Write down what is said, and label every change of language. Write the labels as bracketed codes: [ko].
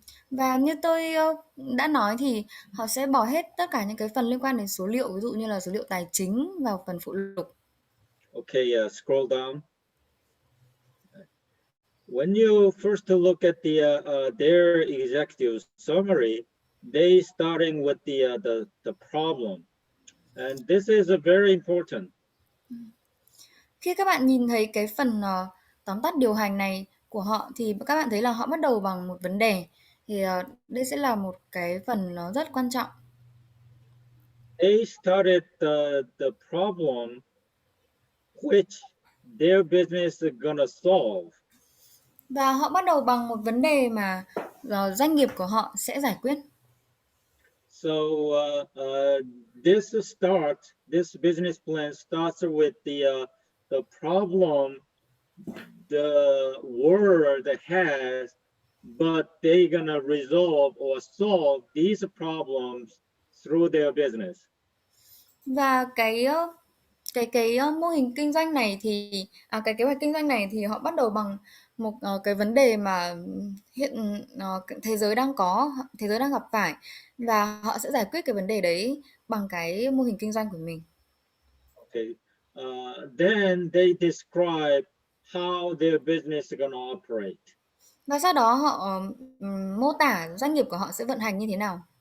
[vi] Và như tôi đã nói thì họ sẽ bỏ hết tất cả những cái phần liên quan đến số liệu, ví dụ như là số liệu tài chính vào phần phụ lục. [en] Okay, scroll down. When you first look at their executive summary, they starting with the problem, and this is very important. [vi] Khi các bạn nhìn thấy cái phần tóm tắt điều hành này của họ thì các bạn thấy là họ bắt đầu bằng một vấn đề. Thì đây sẽ là một cái phần nó rất quan trọng. [en] They started the problem which their business is gonna solve. [vi] Và họ bắt đầu bằng một vấn đề mà doanh nghiệp của họ sẽ giải quyết. [en] So this business plan starts with the problem the world has, but they're gonna resolve or solve these problems through their business. [vi] Và cái mô hình kinh doanh này thì cái kế hoạch kinh doanh này thì họ bắt đầu bằng một cái vấn đề mà hiện thế giới đang gặp phải, và họ sẽ giải quyết cái vấn đề đấy bằng cái mô hình kinh doanh của mình. [en] Okay. Then they describe how their business is gonna operate. Và sau đó họ mô tả doanh nghiệp của họ sẽ vận hành như thế nào.